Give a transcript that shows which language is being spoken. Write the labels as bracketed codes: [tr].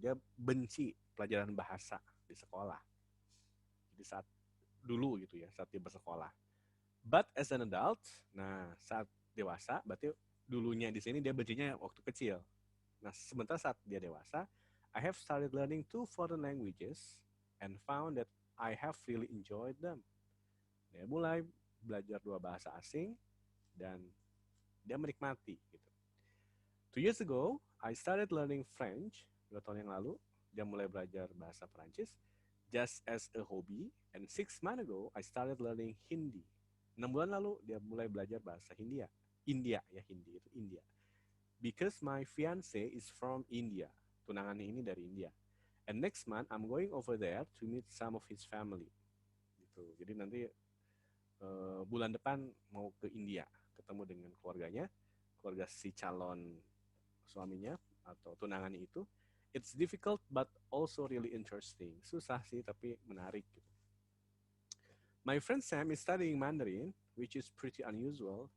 [id] Dia benci pelajaran bahasa di sekolah. Jadi saat dulu gitu ya, saat dia bersekolah. [en] But as an adult, [id] nah saat dewasa, berarti dulunya di sini dia bencinya waktu kecil. Nah, sementara saat dia dewasa, [en] I have started learning 2 foreign languages and found that I have really enjoyed them. [id] Dia mulai belajar 2 bahasa asing dan dia menikmati gitu. [en] 2 years ago, I started learning French. [id] 2 tahun yang lalu, dia mulai belajar bahasa Prancis [en] just as a hobby. And 6 months ago, I started learning Hindi. [id] 6 bulan lalu, dia mulai belajar bahasa Hindia. India ya, Hindi itu India. [en] Because my fiance is from India. [id] Tunangannya ini dari India. [en] And next month, I'm going over there to meet some of his family. [id] Gitu. Jadi nanti bulan depan mau ke India, ketemu dengan keluarganya, keluarga si calon suaminya atau tunangannya itu. [en] It's difficult but also really interesting. [id] Susah sih tapi menarik gitu. [en] My friend Sam is studying Mandarin, which is pretty unusual.